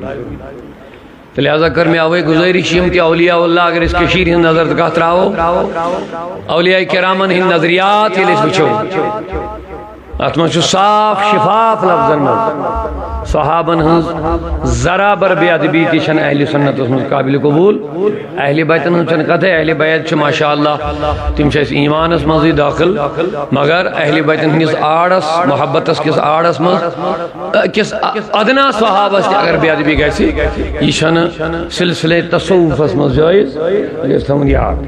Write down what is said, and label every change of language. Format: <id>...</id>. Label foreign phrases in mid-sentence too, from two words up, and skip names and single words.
<ks>لہذا کر میں اوے گزارش یم کہ اولیاء اللہ اگر اس کشیر ہند نظر گاہ تراو اولیاء کرامن ہند نظریات یل اس وچھو ات من صاف شفاف لفظن من صحابن ہند ذرا بر بے ادبی تہ چھن اہل سنت من قابل قبول. اہل بیتن ہند چھن کتھ اہل بیت چھ ماشاء اللہ تم چھ ایمانس مزی داخل مگر اہل بیتن ہندس آڑس محبتس کس آڑس مز کس ادنا صحابس اگر بے ادبی گژھِ یہ چھن سلسلہ تصوفس مز جائز یہ تھاون یاد.</ks>